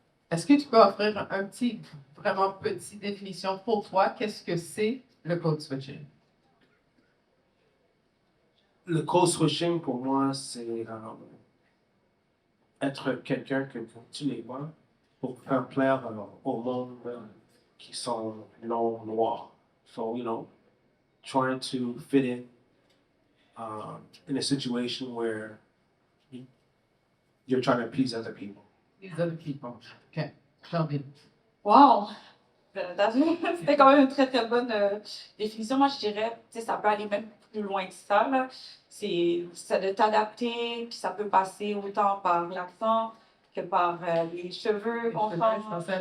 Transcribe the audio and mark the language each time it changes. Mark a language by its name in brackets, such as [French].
[French] Est-ce que tu peux offrir vraiment petit définition pour toi, qu'est-ce que c'est le code switching? Le code switching, pour moi, c'est être quelqu'un que tu les vois pour faire plaire au monde qui sont non noirs. [English] So, trying to fit in a situation where you're trying to appease other people. These other people. OK. Shelby. Wow! [French] C'était quand même une très, très bonne définition. Moi, je dirais, ça peut aller même plus loin que ça, là. C'est de t'adapter, puis ça peut passer autant par l'accent que par les cheveux qu'on change.